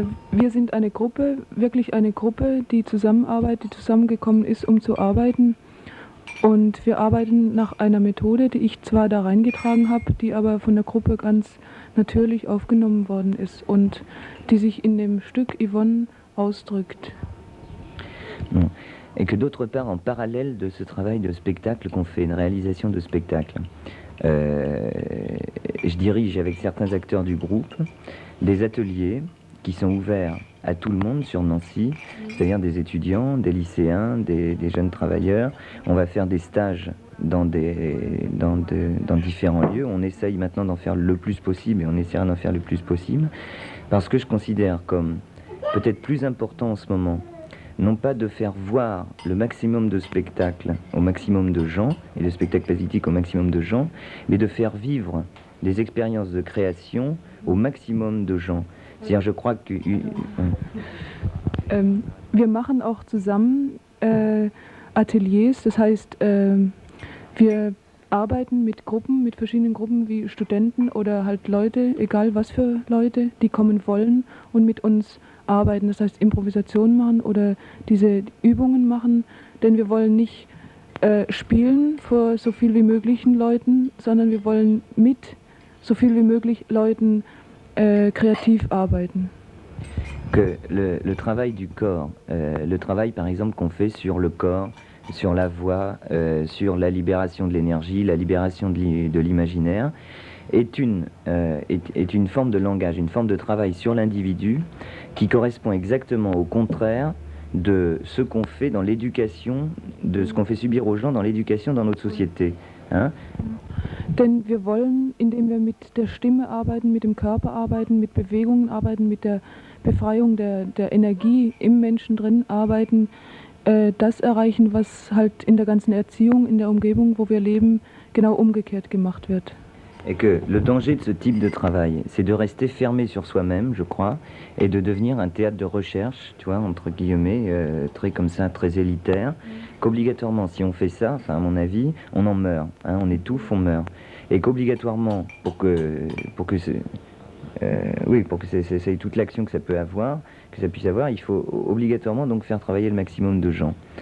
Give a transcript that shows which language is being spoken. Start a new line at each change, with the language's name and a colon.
German: Wir sind eine Gruppe, wirklich eine Gruppe, die zusammenarbeitet, die zusammengekommen ist, um zu arbeiten. Und wir arbeiten nach einer Methode, die ich zwar da reingetragen habe, die aber von der Gruppe ganz natürlich aufgenommen worden ist und die sich in dem Stück Yvonne ausdrückt.
French: Et que d'autre part, en parallèle de ce travail de spectacle qu'on fait, une réalisation de spectacle, je dirige avec certains acteurs du groupe des ateliers qui sont ouverts à tout le monde sur Nancy, c'est-à-dire des étudiants, des lycéens, des jeunes travailleurs. On va faire des stages dans différents lieux. On essaye maintenant d'en faire le plus possible et on essaiera d'en faire le plus possible parce que je considère comme peut-être plus important en ce moment, non pas de faire voir le maximum de spectacles au maximum de gens et de spectacles politiques au maximum de gens, mais de faire vivre des expériences de création au maximum de gens. C'est-à-dire, je crois que...
German: Wir machen auch zusammen Ateliers, das heißt, wir arbeiten mit Gruppen, mit verschiedenen Gruppen wie Studenten oder halt Leute, egal was für Leute, die kommen wollen und mit uns arbeiten. Das heißt, Improvisation machen oder diese Übungen machen, denn wir wollen nicht spielen vor so viel wie möglichen Leuten, sondern wir wollen mit so viel wie möglich Leuten créatif arbeiten.
French: Que le travail du corps, le travail par exemple qu'on fait sur le corps, sur la voix, sur la libération de l'énergie, la libération de l'imaginaire, est une forme de langage, une forme de travail sur l'individu qui correspond exactement au contraire de ce qu'on fait dans l'éducation, de ce qu'on fait subir aux gens dans l'éducation dans notre société. Hein?
German: Denn wir wollen, indem wir mit der Stimme arbeiten, mit dem Körper arbeiten, mit Bewegungen arbeiten, mit der Befreiung der Energie im Menschen drin arbeiten, das erreichen, was halt in der ganzen Erziehung, in der Umgebung, wo wir leben, genau umgekehrt gemacht wird.
French: Et que le danger de ce type de travail, c'est de rester fermé sur soi-même, je crois, et de devenir un théâtre de recherche, tu vois, entre guillemets, très comme ça, très élitaire, qu'obligatoirement, si on fait ça, enfin à mon avis, on en meurt, hein, on étouffe, on meurt. Et qu'obligatoirement, pour que c'est toute l'action que ça peut avoir, que ça puisse avoir, il faut obligatoirement donc faire travailler le maximum de gens.